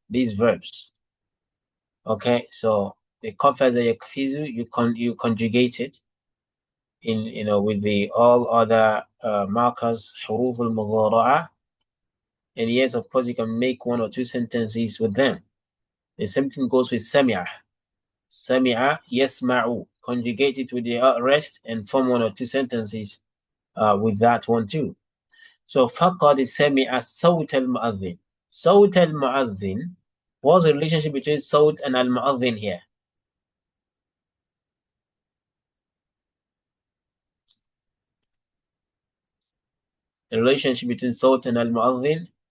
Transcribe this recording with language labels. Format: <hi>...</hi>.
<en>These verbs. Okay, so the qafaza yakfizu, you conjugate it in with the all other markers, huruf al-mudhara'a. And yes, of course, you can make one or two sentences with them. The same thing goes with sami'a. Sami'a yasma'u. Conjugate it with the rest and form one or two sentences with that one too.</en> <ar>So فقد سمع صوت المؤذن. صوت المؤذن.</ar> <en>What's the relationship between صوت and al-mu'adhin here? The relationship between صوت and al-mu'adhin?</en>